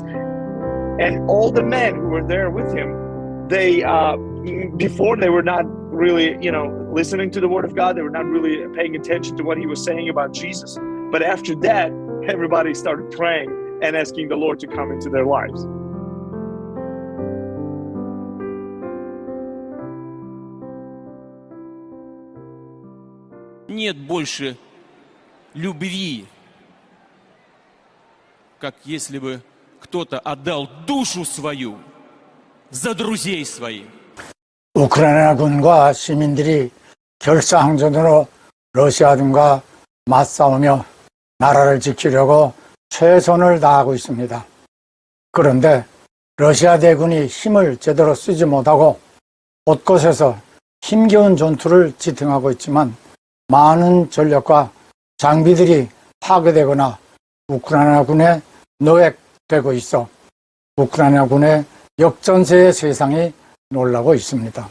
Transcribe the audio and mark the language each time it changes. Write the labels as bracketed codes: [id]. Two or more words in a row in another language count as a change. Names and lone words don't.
[en] And all the men who were there with him, they before they were not really, you know, listening to the word of God. They were not really paying attention to what he was saying about Jesus. But after that, everybody started praying and asking the Lord to come into their lives. [ru] Нет больше любви, как если бы кто-то отдал душу свою за друзей своих. [ko] 우크라이나군과 시민들이 결사항전으로 러시아군과 맞싸우며 나라를 지키려고 최선을 다하고 있습니다. 그런데 러시아 대군이 힘을 제대로 쓰지 못하고 곳곳에서 힘겨운 전투를 지탱하고 있지만 많은 전력과 장비들이 파괴되거나 우크라이나군에 노획되고 있어 우크라이나군의 역전세의 세상이 놀라고 있습니다.